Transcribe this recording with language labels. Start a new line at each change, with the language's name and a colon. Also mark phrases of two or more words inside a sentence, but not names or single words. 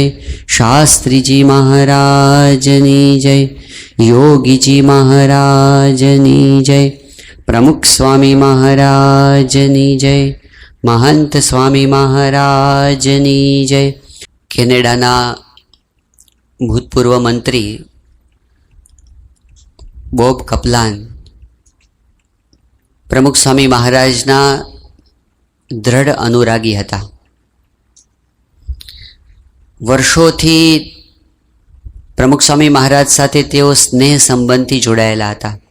Gujarati: શાસ્ત્રી જી મહારાજની જય। યોગી જી મહારાજની જય। પ્રમુખ સ્વામી મહારાજની જય। મહંત સ્વામી મહારાજની જય। કેનેડાના ભૂતપૂર્વ મંત્રી બોબ કપલાન પ્રમુખ સ્વામી મહારાજના દૃઢ અનુરાગી હતા. વર્ષોથી પ્રમુખ સ્વામી મહારાજ સાથે તેઓ સ્નેહ સંબંધથી જોડાયેલા હતા.